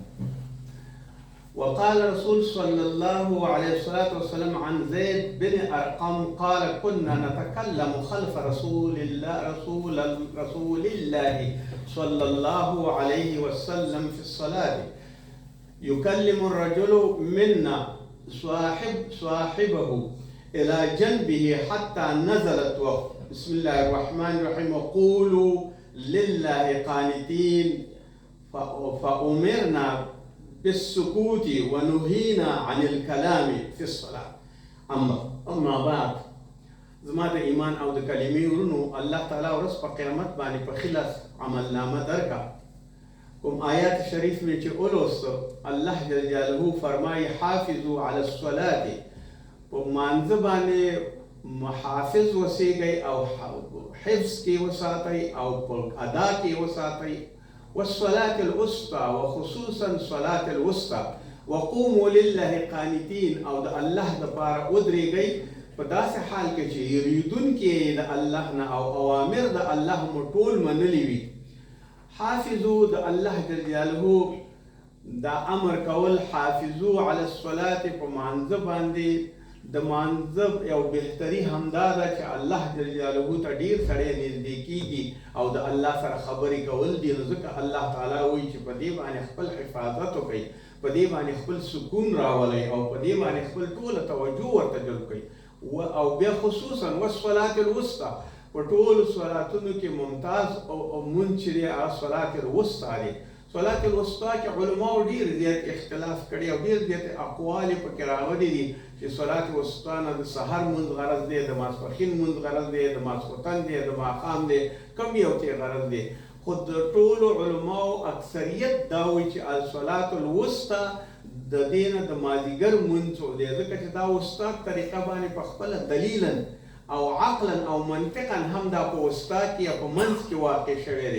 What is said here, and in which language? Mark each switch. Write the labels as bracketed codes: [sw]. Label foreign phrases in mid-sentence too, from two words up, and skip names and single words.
[ar] وقال رسول صلى الله عليه وسلم عن زيد بن أرقم قال: كنا نتكلم خلف رسول الله صلى الله عليه وسلم في الصلاة، يكلم الرجل منا صاحبه إلى جنبه حتى نزلت بسم الله الرحمن الرحيم: وقولوا لله قانتين. فأمرنا بالسكوت ونهينا عن الكلام في الصلاة. أما بعد، [ps] زما د ایمان او د کلمې ورونو، الله تعالی ورځ په قیامت باندې په خلاص عمل نامه درکا. کوم آیات شریف میں چې اولوست، الله [ar] جل جلاله [ps] فرمایي: [ar] حافظوا على الصلاة، [ps] په مانځه باندې محافظ وسیږئ او حفظ کې وساتئ او په ادا کې وساتئ. [ar] والصلاة الوسطى، وخصوصا صلاة الوسطى. وقوموا لله قانتين، [ps] او د الله د پاره ودرېږئ په داسې حال کې چې یریدونکي د الله نه او اوامر د الله مو ټول منلي وي. حافظو د الله [ar] جل جلاله [ps] دا امر کول، [ar] حافظو علی الصلاة [ps] په مانځه باندې. د مانځه یو بهتري همدا ده چې الله [ar] جل جلاله [ps] ته ډیر سړی نږدې کیږي او د الله سره خبرې کول دي. نو ځکه الله تعالی وایي چې په دې باندې خپل حفاظت وکړئ، په دې باندې خپل سکون راولئ او په دې باندې خپل ټوله توجه ورته جلب کړئ. او بیا خصوصا [ar] والصلاة الوسطى، [ps] په ټولو صلاتونو کې ممتاز او مونځ چې دی هغه [ar] صلاة الوسطى [ps] دی. [ar] صلاة الوسطى [ps] کې علماو ډیر زیات اختلاف کړی او ډیر زیات اقوال پکې راغلي دي چې [ar] صلاة الوسطى [ps] نه د سحر مونځ غرض دی، د ماسپښین مونځ غرض دی، د ماسخوتن دی، د ماښام دی، کوم یو کې غرض دی. خو د ټولو علماو اکثریت دا وایي چې [ar] الصلاة الوسطى [ps] د دې نه د مازدیګر مونځ دی، ځکه چې دا وسطا طریقه باندې په خپله دلیلا او عقلا او منطقا هم دا په وسطا کې یا په منځ کې واقع شوی دی.